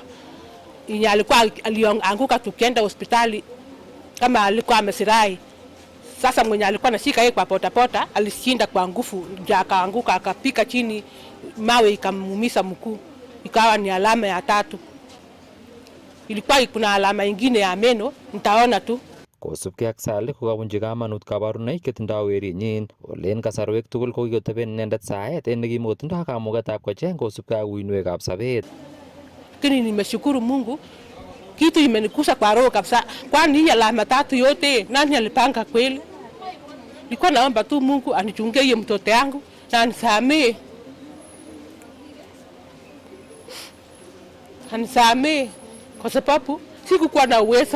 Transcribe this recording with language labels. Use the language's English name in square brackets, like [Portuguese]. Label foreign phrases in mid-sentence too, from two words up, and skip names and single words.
[Swahili] Yenye alikuwa alianguka tukienda hospitali kama alikuwa amesirai. Sasa mwenye alikuwa anashika yeye kwa potapota alishinda kwa nguvu, ndio akaanguka akapika chini, mawe ikamuumiza mkuu. Ikawa ni alama ya tatu. Ilikuwa kuna alama nyingine ya meno, nitaona tu. [Kalenjin] Kosubkei ak Sally kokabunji kamanut kabarunoik chetindoi werinyin olen kasarwek tugul ko kikoteben inendet saet en nekimotindoi kamugetab kocheng kosubkei ak uinwekab sobet. [Swahili] Lakini nimeshukuru Mungu, kitu imenikusa kwa roho kabisa. Kwani hii alama tatu yote nani alipanga kweli? Nilikuwa naomba tu Mungu anichungie hiyo mtoto yangu na anisamee. Anisamee kwa sababu sikukuwa na uwezo.